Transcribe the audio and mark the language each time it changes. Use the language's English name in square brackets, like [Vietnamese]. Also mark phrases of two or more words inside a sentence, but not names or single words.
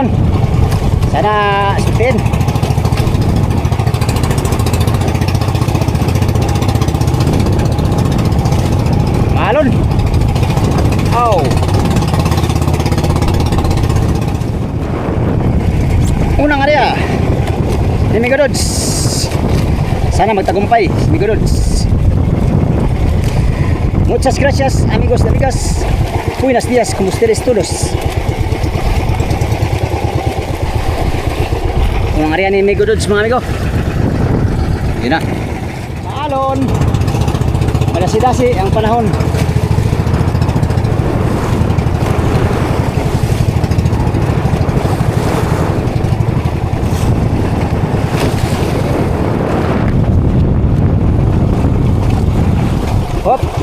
[Filipino] Sana sutin. Malon. Oh. Unang area ni Migo Lods. Sana magtagumpay si Migo Lods. [Spanish] Muchas gracias amigos de amigas. Buenos días, como ustedes todos. [Filipino] Unang area ni Migo Lods mga amigo. Yun na. Malon. Malasi-dasi ang panahon. Hop.